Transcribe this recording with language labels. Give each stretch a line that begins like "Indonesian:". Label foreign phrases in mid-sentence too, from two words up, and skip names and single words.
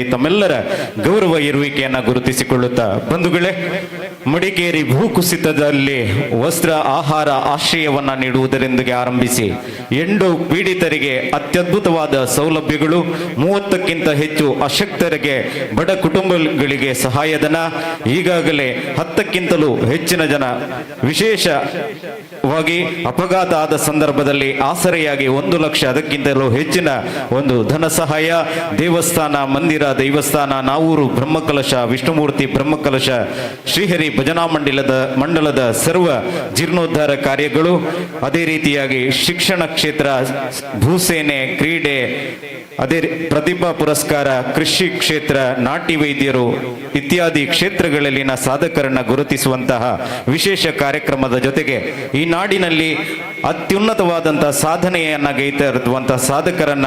Kannada: ತಮ್ಮೆಲ್ಲರ ಗೌರವ ಇರುವಿಕೆಯನ್ನು ಗುರುತಿಸಿಕೊಳ್ಳುತ್ತಾ, ಬಂಧುಗಳೇ, ಮಡಿಕೇರಿ ಭೂಕುಸಿತದಲ್ಲಿ ವಸ್ತ್ರ, ಆಹಾರ, ಆಶ್ರಯವನ್ನ ನೀಡುವುದರೊಂದಿಗೆ ಆರಂಭಿಸಿ ಎಂಡು ಪೀಡಿತರಿಗೆ ಅತ್ಯದ್ಭುತವಾದ ಸೌಲಭ್ಯಗಳು, 30ಕ್ಕಿಂತ ಹೆಚ್ಚು ಅಶಕ್ತರಿಗೆ, ಬಡ ಕುಟುಂಬಗಳಿಗೆ ಸಹಾಯಧನ, ಈಗಾಗಲೇ 10ಕ್ಕಿಂತಲೂ ಹೆಚ್ಚಿನ ಜನ ವಿಶೇಷವಾಗಿ ಅಪಘಾತ ಆದ ಸಂದರ್ಭದಲ್ಲಿ ಆಸರೆಯಾಗಿ 1 ಲಕ್ಷ, ಅದಕ್ಕಿಂತಲೂ ಹೆಚ್ಚಿನ ಒಂದು ಧನ ಸಹಾಯ, ದೇವಸ್ಥಾನ, ಮಂದಿರ, ದೈವಸ್ಥಾನ, ನಾವೂರು ಬ್ರಹ್ಮಕಲಶ, ವಿಷ್ಣುಮೂರ್ತಿ ಬ್ರಹ್ಮಕಲಶ, ಶ್ರೀಹರಿ ಭಜನಾ ಮಂಡಲದ ಸರ್ವ ಜೀರ್ಣೋದ್ಧಾರ ಕಾರ್ಯಗಳು, ಅದೇ ರೀತಿಯಾಗಿ ಶಿಕ್ಷಣ ಕ್ಷೇತ್ರ, ಭೂಸೇನೆ, ಕ್ರೀಡೆ, ಅದೇ ಪ್ರತಿಭಾ ಪುರಸ್ಕಾರ, ಕೃಷಿ ಕ್ಷೇತ್ರ, ನಾಟಿ ವೈದ್ಯರು ಇತ್ಯಾದಿ ಕ್ಷೇತ್ರಗಳಲ್ಲಿನ ಸಾಧಕರನ್ನ ಗುರುತಿಸುವಂತಹ ವಿಶೇಷ ಕಾರ್ಯಕ್ರಮದ ಜೊತೆಗೆ ಈ ನಾಡಿನಲ್ಲಿ ಅತ್ಯುನ್ನತವಾದಂತಹ ಸಾಧನೆಯನ್ನ ಗೈತಾ ಇರುವಂತಹ ಸಾಧಕರನ್ನ